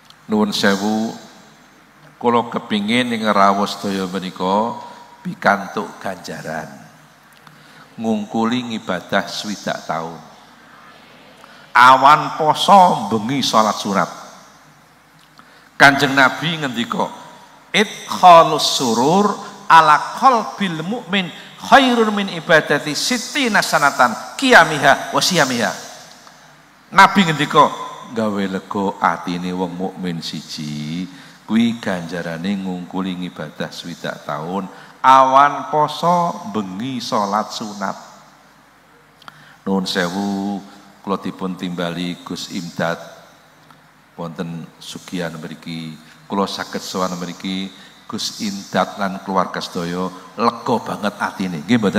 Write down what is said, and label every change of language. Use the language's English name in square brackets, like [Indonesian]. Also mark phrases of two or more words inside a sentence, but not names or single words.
[Javanese] Nuwun sewu, kula kepingin ing rawuh sedaya menika pikantuk ganjaran. Ngungkuli ibadah 60 tahun. Awan poso bengi salat sunat. Kanjeng Nabi ngendika, [Arabic] إدخال السرور على قلب المؤمن خير من عبادة ستين سنة قيامها وصيامها. [Javanese] Nabi ngendika, gawe lega atine wong mukmin siji kuwi ganjarane ngungkuli ibadah 60 tahun, awan poso bengi salat sunat. Nuwun sewu, kula dipun timbali Gus Imdad wonten sugihan mriki, kula saged sowan mriki Gus Imdad lan keluarga sedaya lega banget atine, nggih mboten?